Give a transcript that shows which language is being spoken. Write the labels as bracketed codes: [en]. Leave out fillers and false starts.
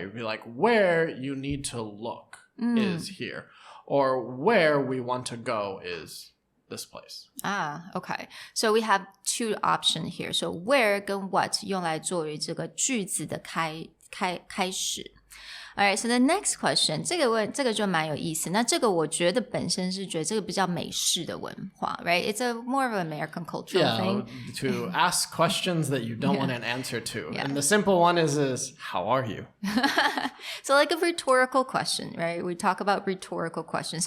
[en] You'd be like, where you need to look is here. Or where we want to go is this place. Okay. So we have two options here. So where [zh] 跟 what 用来作为这个句子的开始。 [en] Alright, so the next question, [zh] 这个就蛮有意思。那这个我觉得本身是觉得这个比较美式的文化 [en] right? It's a more of an American cultural thing. To ask questions that you don't want an answer to. And the simple one is how are you? So like a rhetorical question, right? We talk about rhetorical questions.